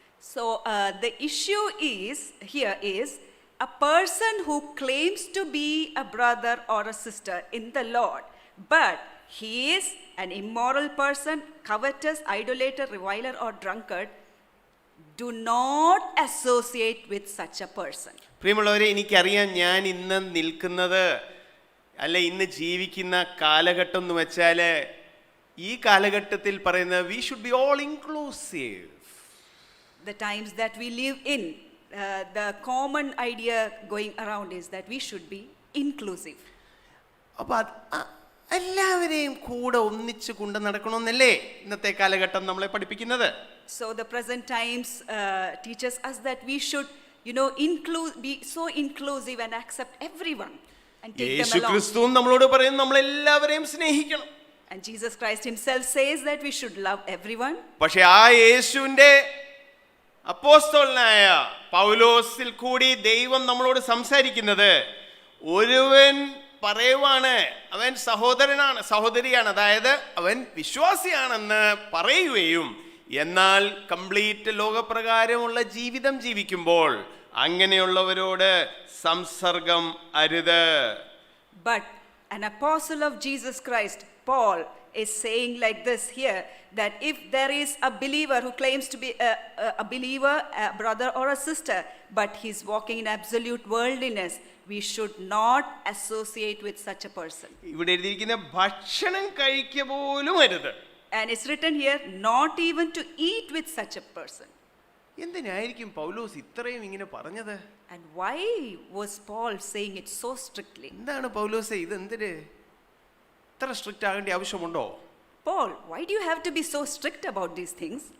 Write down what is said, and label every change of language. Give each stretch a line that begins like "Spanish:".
English: So the issue here is a person who claims to be a brother or a sister in the Lord, but he is an immoral person, covetous, idolater, reviler or drunkard. Do not associate with such a person.
Malayalam: പ്രിയമുള്ളവരെ, എനിക്കറിയാം ഞാൻ ഇന്ന് നിൽക്കുന്നത് ഇന്ന് ജീവിക്കുന്ന കാലഘട്ടം എന്ന് വെച്ചാൽ ഈ കാലഘട്ടത്തിൽ പറയുന്നത്
English: We should be all inclusive. The times that we live in, the common idea going around is that we should be inclusive.
Malayalam: അപ്പോൾ എല്ലാവരെയും കൂടെ ഒന്നിച്ചു കൊണ്ട് നടക്കണമെന്നല്ലേ ഇന്നത്തെ കാലഘട്ടം നമ്മളെ പഠിപ്പിക്കുന്നത്.
English: So the present times teaches us that we should be so inclusive and accept everyone and take them along.
Malayalam: യേശുക്രിസ്തു നമ്മളോട് പറയുന്നു നമ്മൾ എല്ലാവരെയും സ്നേഹിക്കണം.
English: And Jesus Christ himself says that we should love everyone.
Malayalam: പക്ഷേ യേശുവിന്റെ അപ്പോസ്തലനായ പൗലോസിൽ കൂടി ദൈവം നമ്മളോട് സംസാരിക്കുന്നത്, ഒരുവൻ പറയുവാണ് അവൻ സഹോദരനാണ് സഹോദരിയാണ്, അതായത് അവൻ വിശ്വാസിയാണെന്ന് പറയുകയും എന്നാൽ കംപ്ലീറ്റ് ലോകപ്രകാരമുള്ള ജീവിതം ജീവിക്കുമ്പോൾ അങ്ങനെയുള്ളവരോട് സംസർഗം അരുത്.
English: But an apostle of Jesus Christ, Paul, is saying like this here, that if there is a believer who claims to be a believer, a brother or a sister, but he's walking in absolute worldliness, we should not associate with such a person.
Malayalam: ഇവിടെ എഴുതിയിരിക്കുന്ന ഭക്ഷണം കഴിക്കുക പോലും അരുത്.
English: And it's written here, not even to eat with such a person.
Malayalam: എന്തിനായിരിക്കും പൗലോസ് ഇത്രയും ഇങ്ങനെ പറഞ്ഞത്?
English: And why was Paul saying it so strictly?
Malayalam: എന്താണ് പൗലോസേ ഇത് എന്തിന് ഇത്ര സ്ട്രിക്റ്റ് ആകേണ്ട ആവശ്യമുണ്ടോ?
English: Paul, why do you have to be so strict about these things?